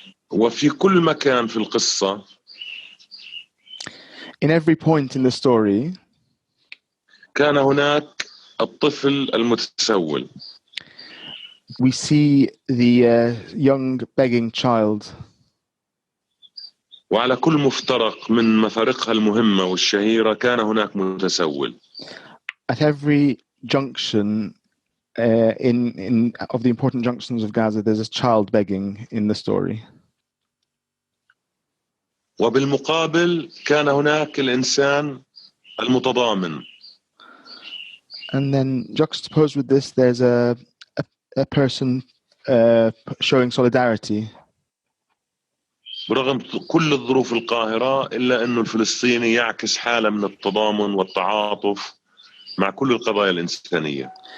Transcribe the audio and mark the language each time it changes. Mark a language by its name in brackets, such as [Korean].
[Arabic] وفي كل مكان في القصة. [English] In every point in the story. [Arabic] كان هناك الطفل المتسول. [English] We see the young begging child. [Arabic] وعلى كل مفترق من مفارقها المهمة والشهيرة كان هناك متسول. [English] At every junction of the important junctions of Gaza, there's a child begging in the story. [Arabic] وبالمقابل كان هناك الإنسان المتضامن. [English] And then juxtaposed with this, there's a person showing solidarity. [Arabic] برغم كل الظروف القاهرة إلا أنه الفلسطيني يعكس حالة من التضامن والتعاطف مع كل القضايا الإنسانية.